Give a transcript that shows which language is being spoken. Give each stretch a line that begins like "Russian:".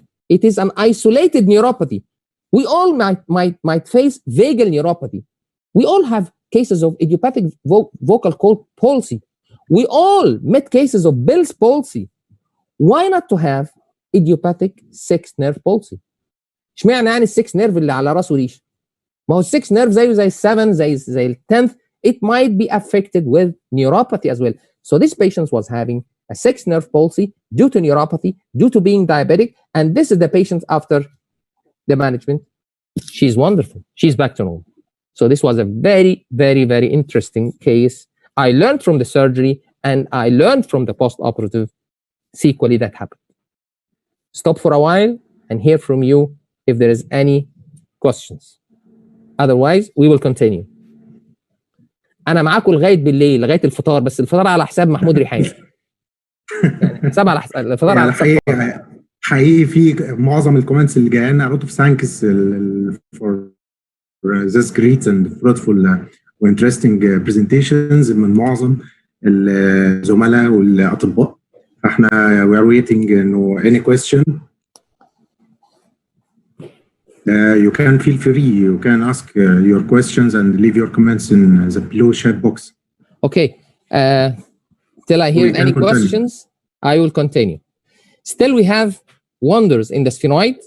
English: It is an isolated neuropathy. We all might face vagal neuropathy. We all have cases of idiopathic vocal cord palsy. We all met cases of Bell's palsy. Why not to have idiopathic sixth nerve palsy?
Arabic: اشمعنى يعني السكس نيرف اللي على راسه ريش؟ ما هو السكس نيرف زيه زي ال7 زي ال10th.
English: It might be affected with neuropathy as well. So this patient was having a sixth nerve palsy due to neuropathy, due to being diabetic, and this is the patient after the management. She's wonderful. She's back to normal. So this was a very, very, very interesting case. I learned from the surgery, and I learned from the post-operative sequelae that happened. Stop for a while and hear from you if there is any questions. Otherwise, we will continue.
Arabic: أنا معاكم لغاية بالليل، لغاية الفطار، بس الفطار على حساب محمود ريحان. حساب على حساب الفطار على حساب. حقيقي في معظم الكومنتس اللي جايه لنا
English: out of thanks for this great and fruitful interesting presentations
Arabic: من معظم الزملاء والاطباء. فاحنا
English: we are waiting
Arabic: انه
English: any question. You can feel free. You can ask your questions and leave your comments in the below chat box. Okay. Till I hear any questions, I will continue. Still, we have wonders in the sphenoid.